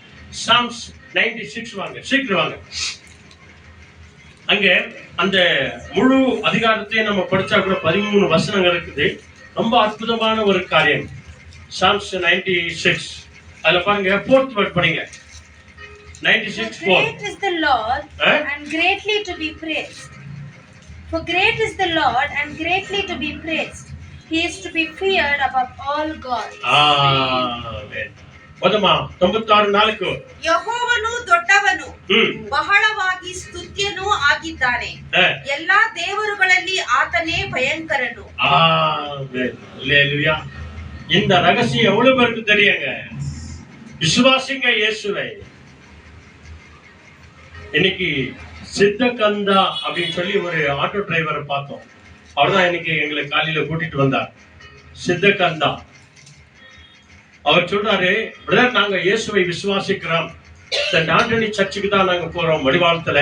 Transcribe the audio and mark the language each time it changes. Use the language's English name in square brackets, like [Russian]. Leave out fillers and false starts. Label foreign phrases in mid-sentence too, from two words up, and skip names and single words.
[Tamil] சாம்ஸ் 96 வாங்க, சீக்கிரம் வாங்க. அங்க அந்த முழு அதிகாரத்தையும் நம்ம படிச்சா கூட 13 வசனங்கள் இருக்குது. ரொம்ப அற்புதமான ஒரு காரியம். சாம்ஸ் 96 அதுல பாருங்க, 4th வேர்ட் படிங்க. 96:4. [English] Great is the Lord and greatly to be praised. For great is the Lord and greatly to be praised. He is to be feared above all gods. [Kannada] ಆಮೆನ್. ಮೊದಮ 96:4. ಯೆಹೋವನು ದೊಡ್ಡವನು, ಬಹಳವಾಗಿ ಸ್ತುತ್ಯನೂ ಆಗಿದ್ದಾನೆ. ಎಲ್ಲಾ ದೇವರುಗಳಲ್ಲಿ ಆತನೇ ಭಯಂಕರನು. [Tamil] ஆமென். அல்லேலூயா. இந்த ரகசியம் எவ்வளவு பேருக்கு தெரியுங்க? விசுவாசிங்க இயேசுவை. இன்னைக்கு சித்தகந்தா அப்படின்னு சொல்லி ஒரு ஆட்டோ டிரைவரை பார்த்தோம். அவர்தான் இன்னைக்கு எங்களை காலையில கூட்டிட்டு வந்தார். சித்தகந்தா அவர் சொல்றாரு, பிரதர் நாங்க இயேசுவை விசுவாசிக்கிறோம், சென்ட் ஆண்டனி சர்ச்சுக்கு தான் நாங்க போறோம் மடிவாளத்துல.